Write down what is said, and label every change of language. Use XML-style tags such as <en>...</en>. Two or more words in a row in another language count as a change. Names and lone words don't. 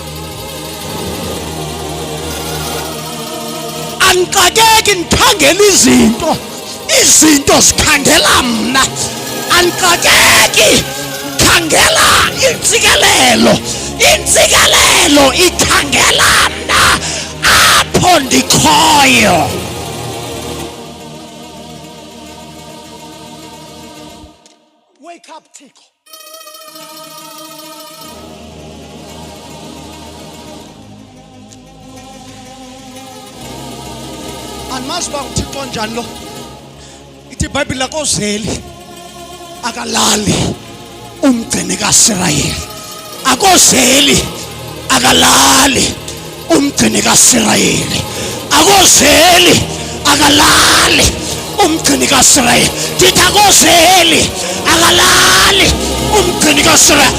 <xh>Anixakeki nikhangela izinto zikhangela mna. Anixakeki khangela intsikelelo ikhangela mna apho ndikhoyo.</xh> <en>Wake up Thixo.</en> <xh>Andimazi uba uThixo njani lo. Ithi iBhayibhile lakoZeli akalali umgcini kaIsrayeli. AkoZeli akalali umgcini kaIsrayeli. AkoZeli akalali umgcini kaIsrayeli. Ndithi AkoZeli akalali umgcini kaIsrayeli.</xh>